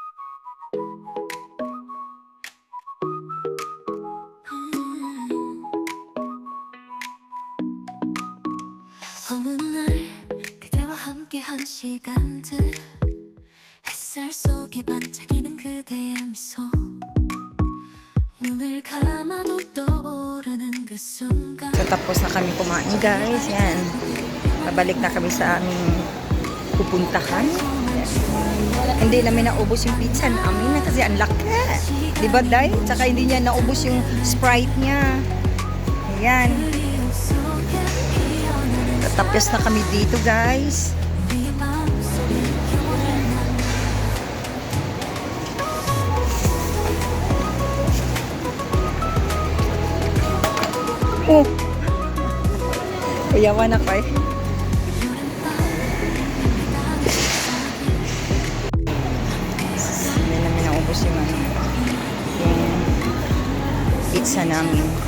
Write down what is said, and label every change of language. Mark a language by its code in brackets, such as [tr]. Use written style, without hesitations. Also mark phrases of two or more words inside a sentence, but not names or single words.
[ko] 어느 날 그대와 함께한 시간들 햇살 속에 반짝이는 kaya miso 눈을 감아도 떠오르는 그 순간 [tl] So, tapos na kami kumain, guys. Yan. Pabalik na kami sa aming pupuntahan. Hindi namin naubos yung pizza namin kasi ang laki. Diba, Day? Tsaka hindi niya naubos yung Sprite niya. Ayan. Tapos na kami dito, guys. [ko] 우리의 마음속에 영원히 Oh! [ceb] Kuyawan ako eh. [tl] Hindi namin naubos yung pizza namin.